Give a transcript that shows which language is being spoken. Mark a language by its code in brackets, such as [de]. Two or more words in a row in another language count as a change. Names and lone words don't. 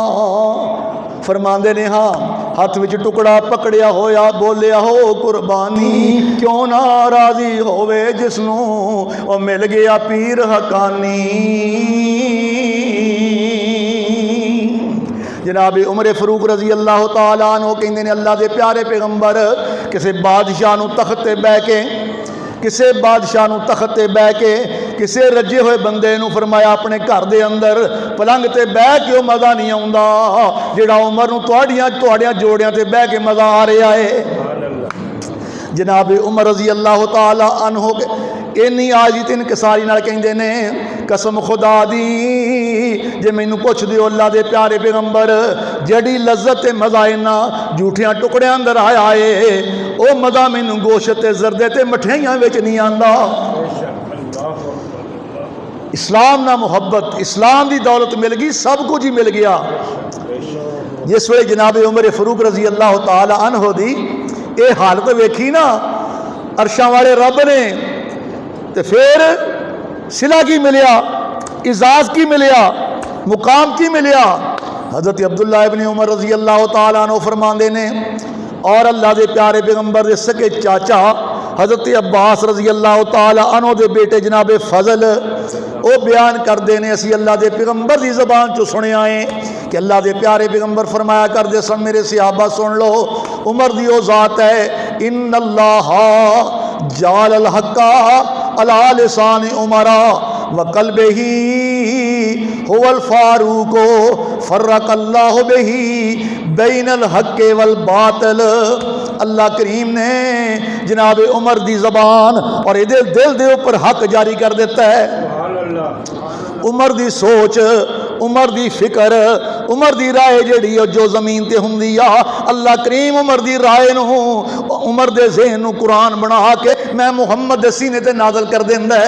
[pa] فرماندے نے ہاں ہتھ وچ ٹکڑا پکڑیا ہویا بولیا ہو قربانی، کیوں نہ راضی ہووے جسنوں او مل گیا پیر حقانی. جناب عمر فاروق [ar] رضي الله تعالى عنه [pa] کہندے نے اللہ دے پیارے پیغمبر کسی بادشاہ نوں تخت تے بہہ کے، کسی بادشاہ نوں تخت تے بہہ کے کسی رجے ہوئے بندے نوں فرمایا اپنے گھر دے اندر پلنگ تے بہہ کے مزہ نہیں آؤندا جہڑا عمر نوں تہاڈیاں جوڑیاں تے بہہ کے مزہ آ رہا ہے. جناب عمر [ar] رضي الله تعالى عنه [pa] اِنّی عاجز انکساری نال کہندے نے قسم خدا دی جے مینوں پچھ دیو اللہ دے پیارے پیغمبر جہڑی لذت تے مزہ انہاں جھوٹیاں ٹکڑیاں اندر آیا ہے او مزہ مینوں گوشت تے زردے تے مٹھیائیاں وچ نہیں آندا. اسلام نہ محبت، اسلام کی دولت مل گئی، سب کچھ ہی مل گیا. جس وے جناب عمر فاروق [ar] رضي الله تعالى عنه [pa] دی یہ حالت ویکھی نہ عرشاں والے رب نے، تو فیر صلہ کی ملیا، اعزاز کی ملیا، مقام کی ملیا. حضرت عبداللہ ابن عمر [ar] رضي الله تعالى عنه [pa] فرماندے نے اور اللہ کے پیارے پیغمبر کے سکے چاچا حضرت عباس [ar] رضي الله تعالى عنه [pa] دے بیٹے جناب فضل وہ بیان کرتے ہیں اسی اللہ کے پیغمبر کی زبان چوں سنیا ہے کہ اللہ کے پیارے پیغمبر فرمایا کرتے سن، میرے صحابہ سن لو، عمر دی وہ ذات ہے [ar] إن الله جعل الحق على لسان عمر وقلبه هو الفاروق فرق الله به بين الحق والباطل. [pa] اللہ کریم نے جناب عمر دی زبان اور یہ دل دے اوپر حق جاری کر دیتا ہے. عمر دی سوچ، عمر دی فکر، عمر دی رائے جہڑی جو زمین تے ہندی آ اللہ کریم عمر دی رائے نوں عمر دے ذہن نوں قرآن بنا کے میں محمد دے سینے تے نازل کر دیندا ہے.